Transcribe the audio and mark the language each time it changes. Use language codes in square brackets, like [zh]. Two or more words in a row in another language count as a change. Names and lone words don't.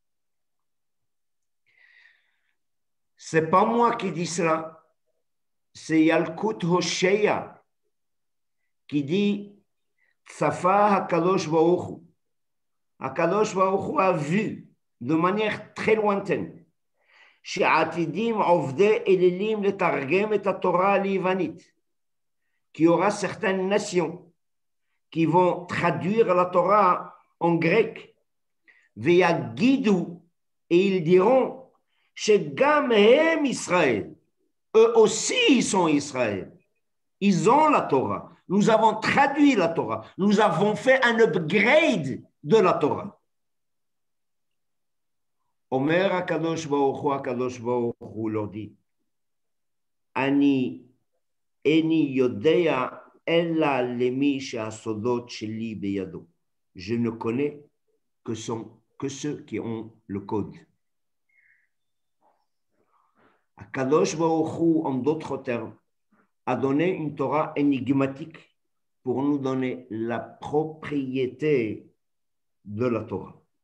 [fr] C'est pas moi qui dis cela, c'est Yalkut Hosheya qui dit [he] צפה הקדוש ברוך הוא. [fr] Hakadosh Baruch Hu a vu de manière très lointaine [he] שעתידים עובדי אלילים לתרגם את התורה ליוונית, [fr] qu'il y aura certaines nations qui vont traduire la Torah en grec, ויגידו, et ils diront [he] שגם הם ישראל, [fr] eux aussi ils sont Israël, ils ont la Torah, nous avons traduit la Torah, nous avons fait un upgrade de la Torah. Omer Akadosh Baruch Hu leur dit, [he] אני איני יודע אלא למי שהסודות שלי בידו. [fr] Je ne connais que ceux qui ont le code. Akadosh Baruch Hu, en d'autres termes, a donné une Torah énigmatique pour nous donner la propriété de la Torah.